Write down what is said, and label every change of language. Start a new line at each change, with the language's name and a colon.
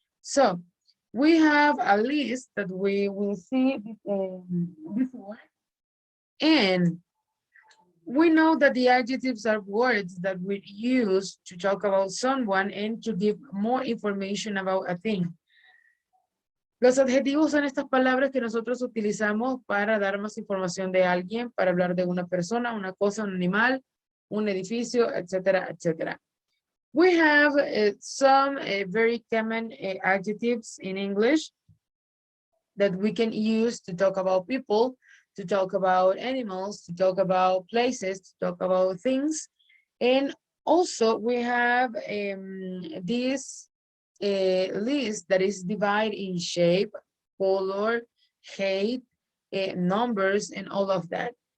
English: So we have a list that we will see before. And we know that the adjectives are words that we use to talk about someone and to give more information about a thing.
Spanish: Los adjetivos son estas palabras que nosotros utilizamos para dar más información de alguien, para hablar de una persona, una cosa, un animal, un edificio, etcétera, etcétera.
English: We have some very common adjectives in English that we can use to talk about people, to talk about animals, to talk about places, to talk about things. And also we have this list that is divided in shape, color, height, numbers, and all of that.